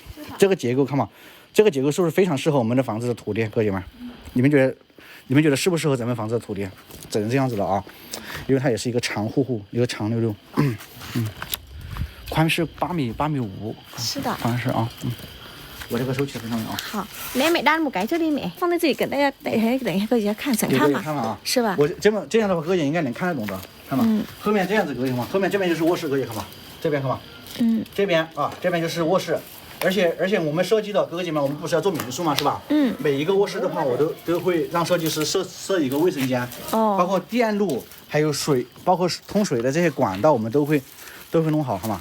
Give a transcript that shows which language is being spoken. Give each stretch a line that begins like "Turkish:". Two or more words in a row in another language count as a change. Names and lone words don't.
Chinese: 这个结构看嘛，这个结构是不是非常适合我们的房子的土地，哥姐们？你们觉得适不适合咱们房子的土地？只能这样子了啊，因为它也是一个长户，一个长溜溜，宽是8米5。是的，宽是啊，我这个手起非常好。
Vietnamese: 好，lấy mẹ đan một cái trước đi mẹ，
Chinese: 放在这里给大家等一下各位看，想看嘛？看了啊，是吧？我这样的话，哥姐应该能看得懂的。 看吧，后面这样子格局嘛，后面这边就是卧室格局，看吧，这边看吧，这边啊，这边就是卧室。而且我们设计的哥哥姐妹，我们不是要做民宿嘛，是吧？每一个卧室的话，我都会让设计师设一个卫生间，包括电路还有水，包括通水的这些管道，我们都会弄好，好吗？